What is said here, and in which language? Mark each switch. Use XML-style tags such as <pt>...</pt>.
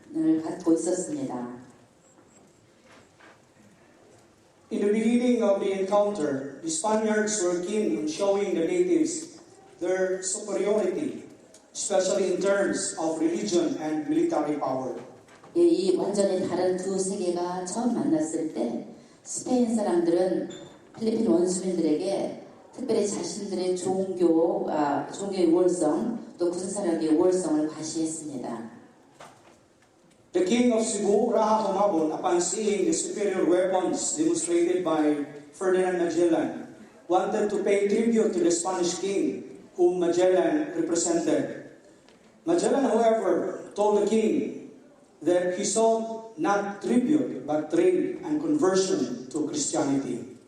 <ko>신분을 갖고 있었습니다.</ko> <en>In the beginning of the encounter, the Spaniards were keen on showing the natives their superiority, especially in terms of religion and military power.</en> <ko>예, 이 완전히 다른 두 세계가 처음 만났을 때 스페인 사람들은 필리핀 원주민들에게 특별히 자신들의 종교의 우월성 또 군사력의 우월성을 과시했습니다.</ko> <en>The king of Cebu, Raha Humabon, upon seeing the superior weapons demonstrated by Ferdinand Magellan, wanted to pay tribute to the Spanish king, whom Magellan represented. Magellan, however, told the king that he sought not tribute but trade and conversion to Christianity.</en>